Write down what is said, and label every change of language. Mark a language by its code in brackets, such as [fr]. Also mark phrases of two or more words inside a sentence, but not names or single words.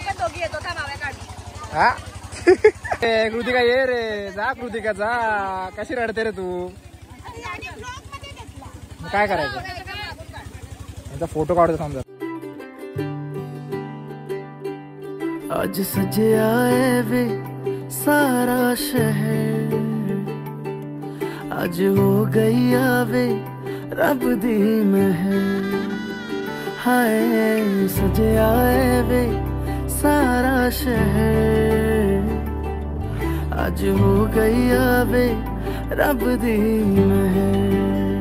[mr] हा कृतिका ये रे जा कृतिका जा कशी रडते रे तू काय करायचं यांचा फोटो काढतो समजा [pa] ਅੱਜ ਸਜੇ ਆਏ ਵੇ ਸਾਰਾ ਸ਼ਹਿਰ ਅੱਜ ਹੋ ਗਈ ਆਵੇ ਰੱਬ ਦੀ ਮਹਿਰ ਹਾਏ ਸਜੇ ਆਏ ਵੇ ਸਾਰਾ ਸ਼ਹਿਰ ਅੱਜ ਹੋ ਗਈ ਆਵੇ ਰੱਬ ਦੀ ਮਹਿਰ